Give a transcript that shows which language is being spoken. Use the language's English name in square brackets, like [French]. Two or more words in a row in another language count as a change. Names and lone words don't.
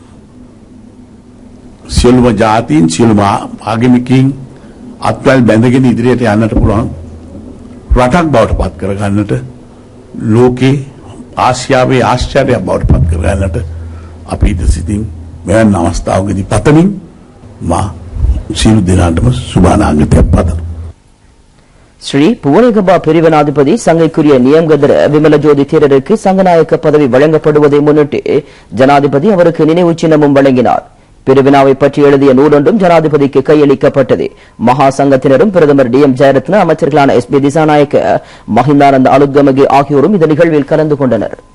[Sinhala] සියලුම ජාතීන් සියලුම ආගමිකයින් අත්වැල් බැඳගෙන ඉදිරියට යන්නට පුළුවන් රටක් බවට පත් කරගන්නට ලෝකේ ආසියාවේ ආශ්චර්යයක් බවට පත් කරගන්නට අපි ඉදිරිසිතින් මෙවන් අවස්ථාවකදී පතමින් මා සියලු දෙනාටම සුබානාගතයක් පතනවා. [Tamil] ஸ்ரீ புவனேகபா பிரிவினாதிபதி சங்கைக்குரிய நியம்கதர விமலஜோதி தேரருக்கு சங்கநாயக்க பதவி வழங்கப்படுவதை முன்னிட்டு ஜனாதிபதி அவருக்கு நினைவு சின்னமும் வழங்கினார். பிரிவினாவை பற்றி எழுதிய நூலொன்றும் ஜனாதிபதிக்கு கையளிக்கப்பட்டது. மகா சங்கத்தினரும் பிரதமர் DM ஜெயரத்ன, அமைச்சர்களான SP திசாநாயக்க, மஹிந்தானந்த அலுத்கமகே ஆகியோரும் இந்த நிகழ்வில் கலந்து கொண்டனர்.